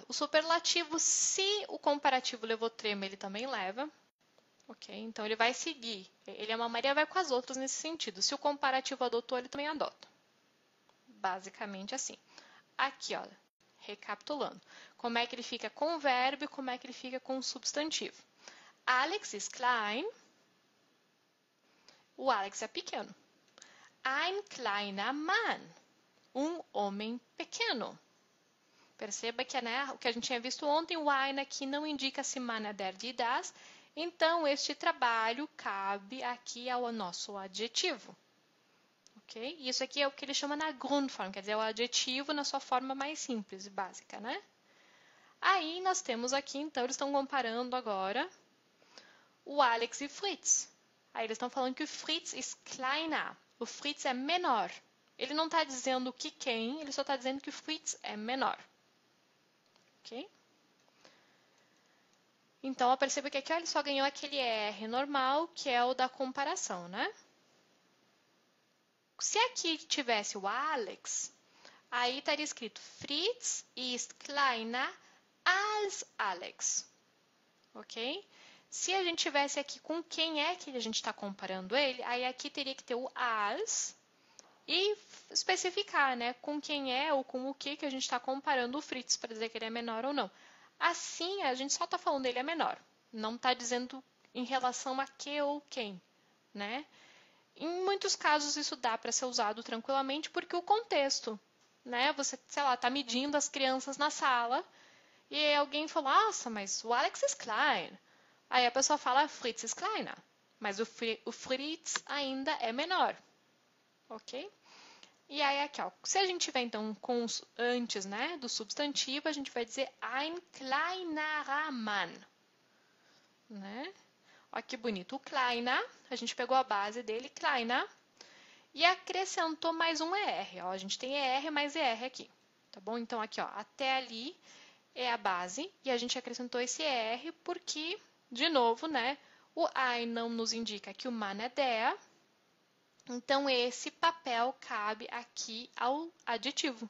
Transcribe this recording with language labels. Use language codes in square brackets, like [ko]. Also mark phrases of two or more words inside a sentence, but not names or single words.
[pt] O superlativo, se o comparativo levou trema, ele também leva. Ok? Então, ele vai seguir. Ele é uma Maria, vai com as outras nesse sentido. Se o comparativo adotou, ele também adota. Basicamente assim. Aqui, ó, recapitulando. Como é que ele fica com o verbo e como é que ele fica com o substantivo. [de] Alex ist klein. [pt] O Alex é pequeno. [de] Ein kleiner Mann. [pt] Um homem pequeno. Perceba que, né, o que a gente tinha visto ontem, o ein aqui não indica se man é [de] der, die, das. [pt] Então, este trabalho cabe aqui ao nosso adjetivo. Ok? Isso aqui é o que ele chama na Grundform, quer dizer, é o adjetivo na sua forma mais simples e básica, né? Aí nós temos aqui, então, eles estão comparando agora o Alex e Fritz. Aí eles estão falando que o Fritz é kleiner, o Fritz é menor. Ele não está dizendo que quem, ele só está dizendo que o Fritz é menor. Ok? Então, perceba que aqui ó, ele só ganhou aquele R normal, que é o da comparação, né? Se aqui tivesse o Alex, aí estaria escrito [de] Fritz ist kleiner als Alex. [pt] Ok? Se a gente tivesse aqui com quem é que a gente está comparando ele, aí aqui teria que ter o as e especificar, né, com quem é ou com o que a gente está comparando o Fritz para dizer que ele é menor ou não. Assim, a gente só está falando ele é menor, não está dizendo em relação a que ou quem, né? Em muitos casos isso dá para ser usado tranquilamente porque o contexto, né? Você, sei lá, tá medindo as crianças na sala e aí alguém falou, nossa, mas o [de] Alex ist klein. [pt] Aí a pessoa fala, [de] Fritz ist kleiner. [pt] Mas o Fritz ainda é menor, ok? E aí aqui, ó, se a gente tiver então com antes, né, do substantivo, a gente vai dizer [de] ein kleinerer Mann, [pt] né? Olha que bonito. O kleiner, a gente pegou a base dele, kleiner, e acrescentou mais um ER. Ó. A gente tem ER mais ER aqui, tá bom? Então aqui, ó, até ali é a base e a gente acrescentou esse ER porque, de novo, né, o ein não nos indica que o Mann é der, então esse papel cabe aqui ao adjetivo.